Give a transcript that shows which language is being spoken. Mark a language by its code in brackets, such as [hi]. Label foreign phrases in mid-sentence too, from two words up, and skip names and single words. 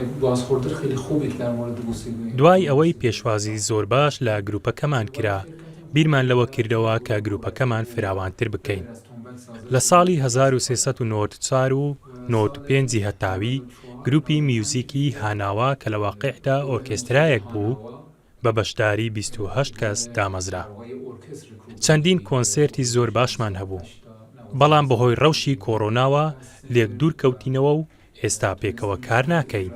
[fa] بازخوردر خیلی خوبی که در مورد موسیقی [ckb] دوای ئەوەی پێشوازی زۆر باش لە گروپەکەمان کرا بیرمان لەوە کردەوە کە گروپەکەمان فراوانتر بکەین. لە ساڵی 1394 و 95 هەتاوی گروپی میوزیکی هاناوا کە لە واقعدا ئۆرکێسترایەک بوو بە بەشداری 28 کەس دامەزرا. چەندین کۆنسێرتی زۆر باشمان هەبوو. بەڵام بەهۆی ڕەوشی کۆڕۆناوە لێک دوور کەوتینەوە و ئێستا پێکەوە کار ناکەین.